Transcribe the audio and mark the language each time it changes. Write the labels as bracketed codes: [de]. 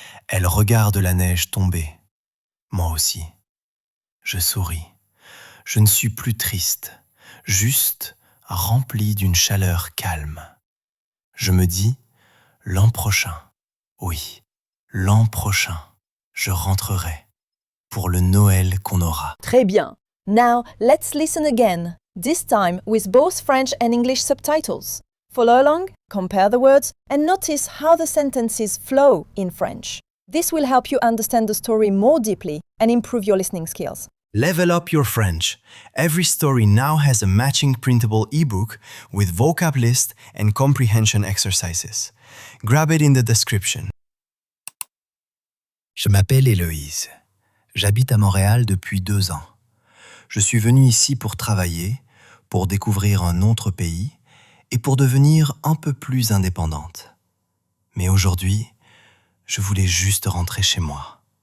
[fr] Elle regarde la neige tomber. Moi aussi. Je souris. Je ne suis plus triste, juste rempli d'une chaleur calme. Je me dis, l'an prochain, oui, l'an prochain, je rentrerai pour le Noël qu'on aura. Très bien. [en] Now, let's listen again, this time with both French and English subtitles. Follow along, compare the words, and notice how the sentences flow in French. This will help you understand the story more deeply and improve your listening skills. Level up your French. Every story now has a matching printable ebook with vocab list and comprehension exercises. Grab it in the description. [fr] Je m'appelle Héloïse. J'habite à Montréal depuis 2 ans. Je suis venu ici pour travailler, pour découvrir un autre pays et pour devenir un peu plus indépendante. Mais aujourd'hui, je voulais juste rentrer chez moi.